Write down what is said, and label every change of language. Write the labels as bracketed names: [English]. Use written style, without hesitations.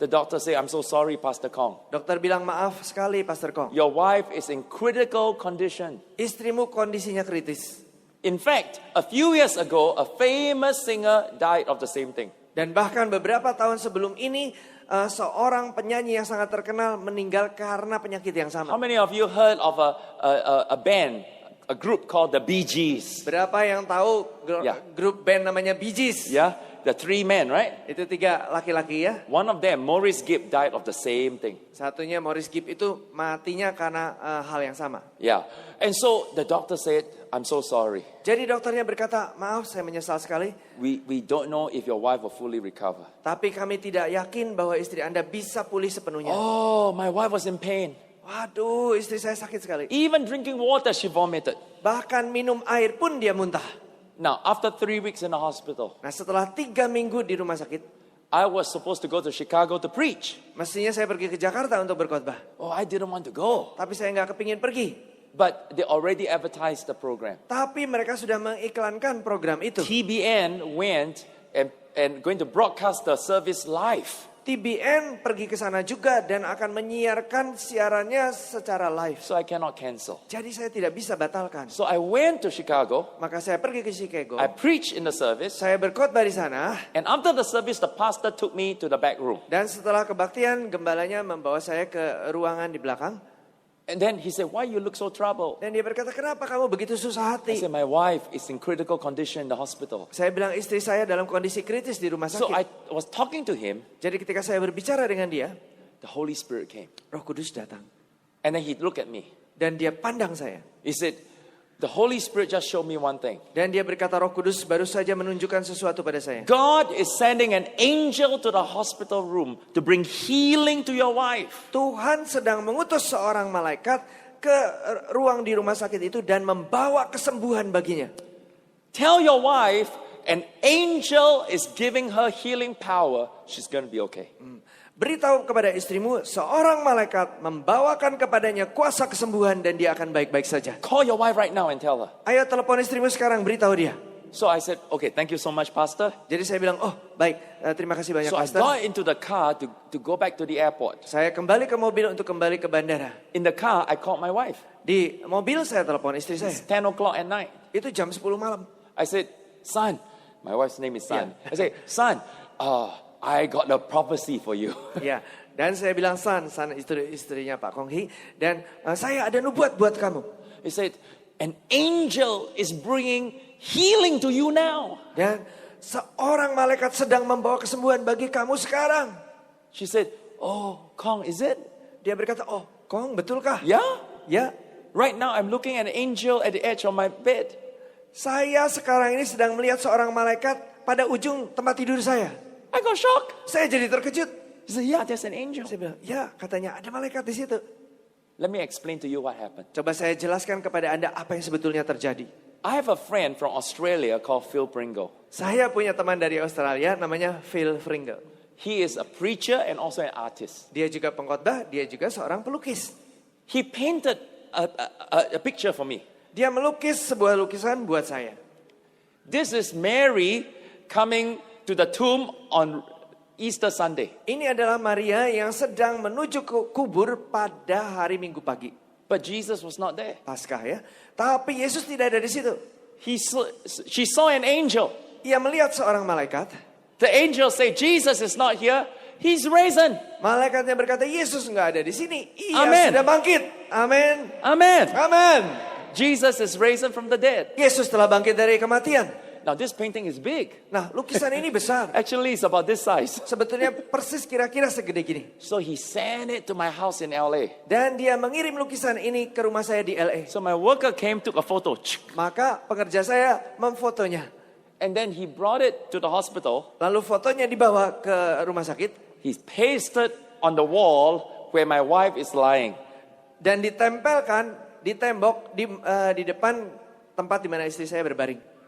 [English] The doctor said, I'm so sorry, Pastor Kong. [Indonesian] Dokter bilang, maaf sekali Pastor Kong. [English] Your wife is in critical condition. [Indonesian] Istrimu kondisinya kritis. [English] In fact, a few years ago, a famous singer died of the same thing. [Indonesian] Dan bahkan beberapa tahun sebelum ini, seorang penyanyi yang sangat terkenal meninggal karena penyakit yang sama. [English] How many of you heard of a band, a group called the Bee Gees? [Indonesian] Berapa yang tahu Ya. grup band namanya Bee Gees? [English] Yeah, the 3 men, right? [Indonesian] Itu 3 laki-laki ya. [English] One of them, Maurice Gibb, died of the same thing. [Indonesian] Satunya Maurice Gibb itu matinya karena hal yang sama. [English] Yeah, and so the doctor said, I'm so sorry. [Indonesian] Jadi dokternya berkata, maaf saya menyesal sekali. [English] We don't know if your wife will fully recover. [Indonesian] Tapi kami tidak yakin bahwa istri Anda bisa pulih sepenuhnya. [English] Oh, my wife was in pain. [Indonesian] Waduh, istri saya sakit sekali. [English] Even drinking water, she vomited. [Indonesian] Bahkan minum air pun dia muntah. [English] Now, after 3 weeks in the hospital, [Indonesian] Nah setelah 3 minggu di rumah sakit, [English] I was supposed to go to Chicago to preach. [Indonesian] mestinya saya pergi ke Jakarta untuk berkhotbah. [English] Oh, I didn't want to go. [Indonesian] Tapi saya nggak kepingin pergi. [English] But they already advertised the program. [Indonesian] Tapi mereka sudah mengiklankan program itu. [English] TBN went and going to broadcast the service live. [Indonesian] TBN pergi ke sana juga dan akan menyiarkan siarannya secara live. [English] So I cannot cancel. [Indonesian] Jadi saya tidak bisa batalkan. [English] So I went to Chicago. [Indonesian] Maka saya pergi ke Chicago. [English] I preached in the service. [Indonesian] Saya berkhotbah di sana. [English] And after the service, the pastor took me to the back room. [Indonesian] Dan setelah kebaktian, gembalanya membawa saya ke ruangan di belakang. [English] And then he said, why you look so troubled? [Indonesian] Dan dia berkata, kenapa kamu begitu susah [English] I [Indonesian] hati? [English] said, my wife is in critical condition in the hospital. [Indonesian] Saya bilang istri saya dalam kondisi kritis di rumah [English] So I was talking to him. [Indonesian] Jadi ketika saya berbicara dengan dia, [English] The Holy Spirit came. [Indonesian] Roh Kudus datang. [English] And then he looked at me. [Indonesian] Dan dia pandang saya. [English] He said, the Holy Spirit just showed me one thing. [Indonesian] Dan dia berkata, Roh Kudus baru saja menunjukkan sesuatu pada saya. [English] God is sending an angel to the hospital room to bring healing to your wife. [Indonesian] Tuhan sedang mengutus seorang malaikat ke ruang di rumah sakit itu dan membawa kesembuhan baginya. [English] Tell your wife an angel is giving her healing power. She's going to be okay. [Indonesian] Beritahu kepada istrimu, seorang malaikat membawakan kepadanya kuasa kesembuhan dan dia akan baik-baik saja. [English] Call your wife right now and tell her. [Indonesian] Ayo telepon istrimu sekarang, beritahu dia. [English] So I said, okay, thank you so much, Pastor. [Indonesian] Jadi saya bilang, oh baik, terima kasih banyak [English] So I [Indonesian] Pastor. [English] got into the car to go back to the airport. [Indonesian] Saya kembali ke mobil untuk kembali ke bandara. [English] In the car, I called my wife. [Indonesian] Di mobil saya telepon istri saya. [English] It's 10 o'clock at night. [Indonesian] Itu jam 10 malam. [English] I said, son, my wife's name is Son. I said, son, I got a prophecy for you. [Indonesian] Ya, dan saya bilang San istrinya Pak Kong Hee, dan saya ada nubuat buat kamu. [English] He said, an angel is bringing healing to you now. [Indonesian] Dan seorang malaikat sedang membawa kesembuhan bagi kamu sekarang. [English] She said, oh, Kong, is it? [Indonesian] Dia berkata, oh Kong betulkah? [English] Yeah? [Indonesian] Ya, [English] Right now I'm looking at an angel at the edge of my bed. [Indonesian] saya sekarang ini sedang melihat seorang malaikat pada ujung tempat tidur saya. [English] I got shocked. [Indonesian] Saya jadi terkejut. [English] He said, yeah, there's an angel. [Indonesian] Saya bilang, ya katanya ada malaikat di situ. [English] Let me explain to you what happened. [Indonesian] Coba saya jelaskan kepada Anda apa yang sebetulnya terjadi. [English] I have a friend from Australia called Phil Pringle. [Indonesian] Saya punya teman dari Australia namanya Phil Pringle. [English] He is a preacher and also an artist. [Indonesian] Dia juga pengkhotbah, dia juga seorang pelukis. [English] He painted a picture for me. [Indonesian] Dia melukis sebuah lukisan buat saya. [English] This is Mary coming to the tomb on Easter Sunday. [Indonesian] Ini adalah Maria yang sedang menuju ke kubur pada hari Minggu pagi. [English] But Jesus was not there. [Indonesian] Paskah ya. Tapi Yesus tidak ada di situ. [English] She saw an angel. [Indonesian] Ia melihat seorang malaikat. [English] The angel said, Jesus is not here. He's risen. [Indonesian] Malaikatnya berkata, Yesus nggak ada di sini. Ia [English] Amen. [Indonesian] sudah bangkit. Amin. [English] Amen. [Indonesian] Amin. [English] Jesus is risen from the dead. [Indonesian] Yesus telah bangkit dari kematian. [English] Now this painting is big. [Indonesian] Nah, lukisan ini besar. [English] Actually, it's about this size. [Indonesian] Sebetulnya persis kira-kira segede gini. [English] So he sent it to my house in LA. [Indonesian] Dan dia mengirim lukisan ini ke rumah saya di LA. [English] So my worker came, took a photo. [Indonesian] Maka pekerja saya memfotonya. [English] And then he brought it to the hospital. [Indonesian] Lalu fotonya dibawa ke rumah sakit. [English] He pasted on the wall where my wife is lying. [Indonesian] Dan ditempelkan di tembok di depan tempat di mana istri saya berbaring.